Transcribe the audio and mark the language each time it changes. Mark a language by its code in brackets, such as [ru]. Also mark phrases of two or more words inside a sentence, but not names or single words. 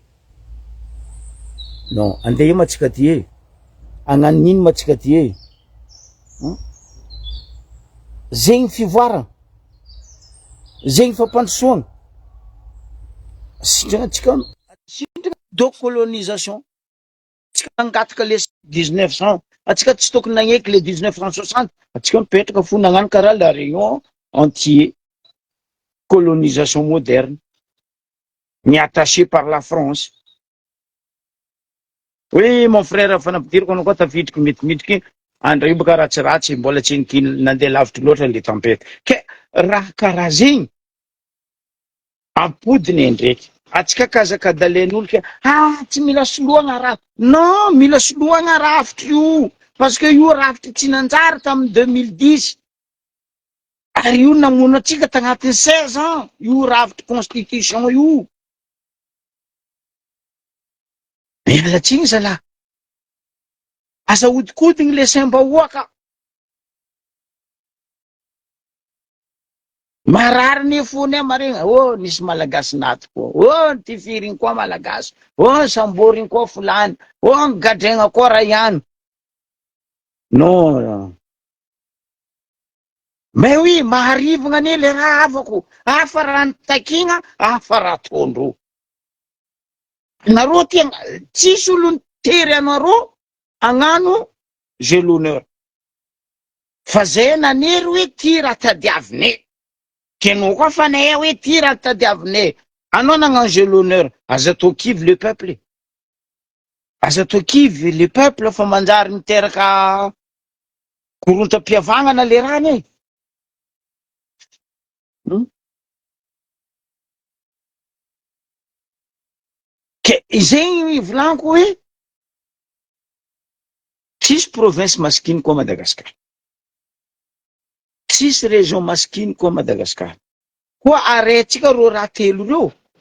[mg] Non, andeha matsika ty agnano nino matsika ty zegny fivoarana, zegny fampandrosoana. Tsika de colonisation. Tsika nangataka le 1900, atsika tsy tokony nagneky le 1960. Atsika mipetraka fo nagnano karaha [fr] la réunion entier colonisation moderne ni attaché par la France. Oui mon frère [mg] fanampidirako anao koa tafidriky mitimitry andray baka ratsiratsy mbola tsy nikiny nandeha lavitry loatra le tempête ke raha karaha zegny ampodiny ndraiky atsika kazaka dalen'olo ke tsy mila soloagna raha. Non, mila soloagna rafitry io [fr] parce que [mg] io rafitry tsy nanjary tamin'ny 2010 ary io namono atsika tagnatin'ny 16 ans io rafitry constitution io. Mialatsiny zala asa odikodigny le saim-bahoaka marary ny fony maregna nisy malagasy naty koa ty firiny koa malagasy samboriny koa fulany gadregna koa rayano. [fr] Non mais oui [mg] maharivagna ane le raha avako afa raha nitakigna afa raha tondro nareo ty tsisy olo nitery anareo agnano [fr] j'ai l'honneur [mg] fa zay nanery hoe ty raha tadiavine kenao koa fanay hoe ty raha tadiavine anao nagnano [fr] j'ai l'honneur [mg] aza to kivy [fr] le peuple [mg] aza to kivy [fr] le peuple [mg] fa manjary miteraka korontam-piavagna le raha ne ke izegny volaniko hoe tsisy province masikiny koa Madagasikara, tsisy région masikiny koa Madagasikara koa arehtsika ro raha telo reo.